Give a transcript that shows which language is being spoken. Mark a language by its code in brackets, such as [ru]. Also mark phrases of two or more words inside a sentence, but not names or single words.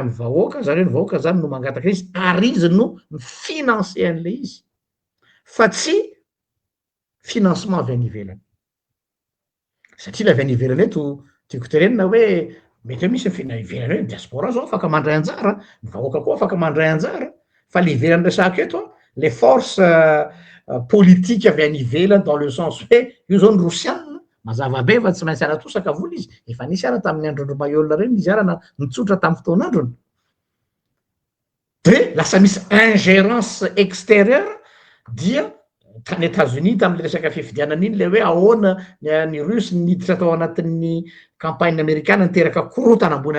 [mg] amin'ny vahoaka zany hoe ny vahoaka zany no mangataka izy ary izy no financer an'le izy fa tsy financement avy any ivelany satria la avy any ivelany eto tiako terenina hoe mety hoe misy fina ivelany hoe diaspora zao afaka mandray anjara ny vahoaka koa afaka mandray anjara fa le ivelany resaka eto [fr] les forces politique [mg] avy any ivelany [fr] dans le sens [mg] hoe io zao ny rosianina mazava be fa tsy maintsy aratosaka vola izy efa nisy ara tamin'ny androndro maiola reny izy arana nitsotra tamin'ny fotoan'androny de lasa misy [fr] ingérence extérieure [mg] dia tany États-Unis tamin'le resaka fifidianana iny le hoe ahoana ny Rusy niditra tao anatin'ny campagne amérikana niteraka korotana ambony